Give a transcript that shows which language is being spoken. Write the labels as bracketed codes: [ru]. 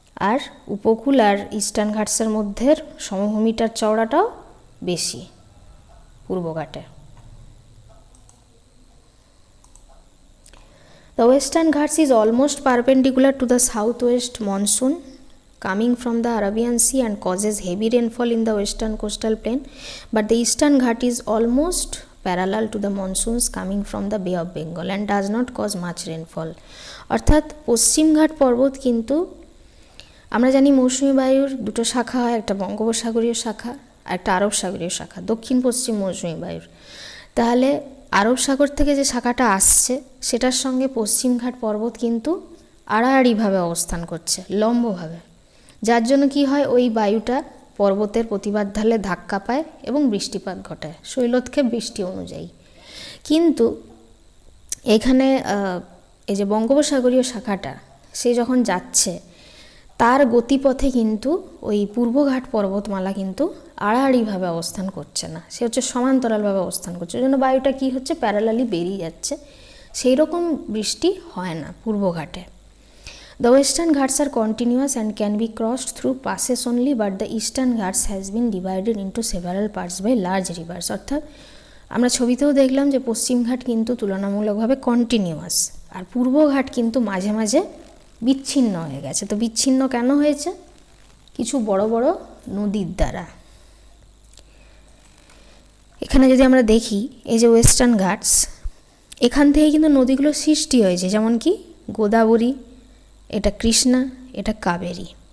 [bn] আর উপকূল আর ইস্টার্ন ঘাটসের মধ্যে সমভূমিটার চওড়াটাও বেশি পূর্বঘাটে। [en] The Western Ghats is almost perpendicular to the southwest monsoon coming from the Arabian Sea and causes heavy rainfall in the western coastal plain, but the Eastern Ghat is almost parallel to the monsoons coming from the Bay of Bengal and does not cause much rainfall. [bn] অর্থাৎ পশ্চিমঘাট পর্বত কিন্তু, আমরা জানি মৌসুমী বায়ুর দুটো শাখা হয়, একটা বঙ্গোপসাগরীয় শাখা আর একটা আরব সাগরীয় শাখা, দক্ষিণ পশ্চিম মৌসুমী বায়ুর। তাহলে আরব সাগর থেকে যে শাখাটা আসছে সেটার সঙ্গে পশ্চিমঘাট পর্বত কিন্তু আড়াআড়িভাবে অবস্থান করছে, লম্বভাবে, যার জন্য কি হয়, ওই বায়ুটা পর্বতের প্রতিবাদ ঢালে ধাক্কা পায় এবং বৃষ্টিপাত ঘটায় শৈলক্ষেপ বৃষ্টি অনুযায়ী। কিন্তু এখানে এই যে বঙ্গোপসাগরীয় শাখাটা সে যখন যাচ্ছে তার গতিপথে কিন্তু ওই পূর্বঘাট পর্বতমালা কিন্তু আড়াআড়িভাবে অবস্থান করছে না, সে হচ্ছে সমান্তরালভাবে অবস্থান করছে, ওই জন্য বায়ুটা কী হচ্ছে, প্যারালালি বেরিয়ে যাচ্ছে, সেই রকম বৃষ্টি হয় না পূর্বঘাটে। [en] The western Ghats are continuous and can be crossed through passes only, but the eastern Ghats has been divided into several parts by large rivers. [bn] অর্থাৎ আমরা ছবিতেও দেখলাম যে পশ্চিমঘাট কিন্তু তুলনামূলকভাবে কন্টিনিউয়াস, আর পূর্বঘাট কিন্তু মাঝে মাঝে বিচ্ছিন্ন হয়ে গেছে। তো বিচ্ছিন্ন কেন হয়েছে? কিছু বড় বড় নদীর দ্বারা। এখানে যদি আমরা দেখি এই যে ওয়েস্টার্ন ঘাটস, এখান থেকে কিন্তু নদীগুলো সৃষ্টি হয়েছে, যেমন কি গোদাবরী, এটা কৃষ্ণা, এটা কাবেরী।